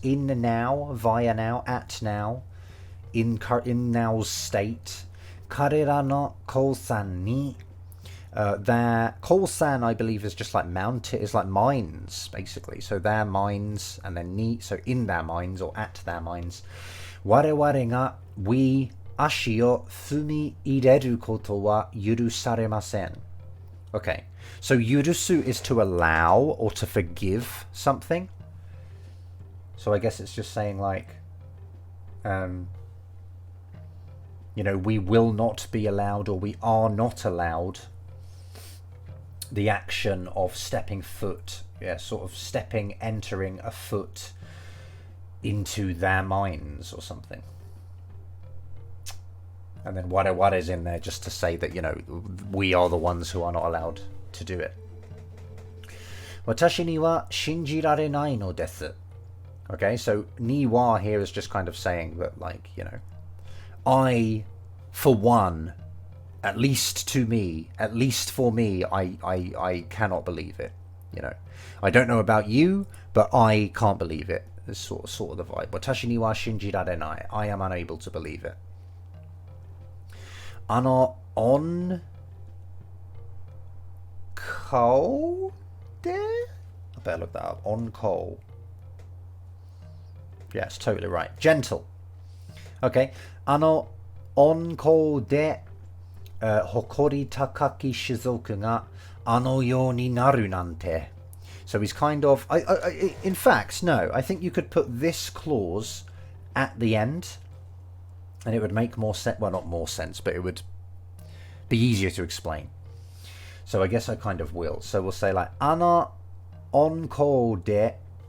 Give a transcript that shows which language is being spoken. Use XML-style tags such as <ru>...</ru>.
<en>In now, via now, at now, in now's state.</en> <ja>彼らの鉱山に</ja> <en>their 鉱山 I believe is just like is like mines basically, so their mines, and then ni, so in their mines or at their mines.</en> <ja>我々が</ja> <en>we</en> <ja>足を踏み入れることは許されません.</ja> <en>Okay, so 許す is to allow or to forgive something, so I guess it's just saying like we will not be allowed, or we are not allowed, the action of stepping foot, sort of entering a foot into their minds or something. And then what is in there just to say that, we are the ones who are not allowed to do it.</en> <ja>私には信じられないのです.</ja> <en>Okay, so ni wa here is just kind of saying that, like, I, for one, at least to me, at least for me, I cannot believe it. I don't know about you, but I can't believe it. It's sort of the vibe.</en> <ja>Watashi ni wa shinjirarenai.</ja> <en>I am unable to believe it. On coal there? I better look that up. On coal. Yes, totally right. Gentle. Okay.</en> <ja>温厚で、誇り高き種族があのようになるなんて.</ja> <en>So he's kind of... in fact, no. I think you could put this clause at the end and it would make more sense. Well, not more sense, but it would be easier to explain. So I guess I kind of will. So we'll say like,</en> <ja>あの温厚で.</ja>